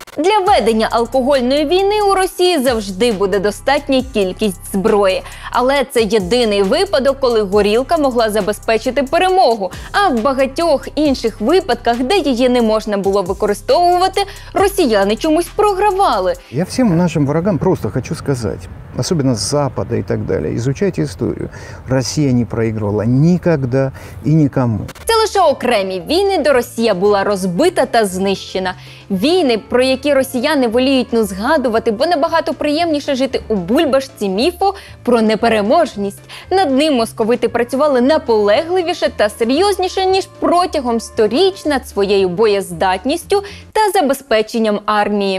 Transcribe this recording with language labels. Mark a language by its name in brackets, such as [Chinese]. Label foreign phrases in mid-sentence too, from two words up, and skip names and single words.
[Ukrainian] Для ведення алкогольної війни у Росії завжди буде достатня кількість зброї. Але це єдиний випадок, коли горілка могла забезпечити перемогу. А в багатьох інших випадках, де її не можна було використовувати, росіяни чомусь програвали. [Russian] Я всем нашим врагам просто хочу сказать, особенно с Запада и так далее, изучайте историю. Россия не проигрывала никогда и никому. [Ukrainian] Це лише окремі війни, де Росія була розбита та знищена. Війни, про які росіяни воліють згадувати, бо набагато приємніше жити у бульбашці міфу про непереможність. Над ним московити працювали наполегливіше та серйозніше, ніж протягом сторіч над своєю боєздатністю та забезпеченням армії.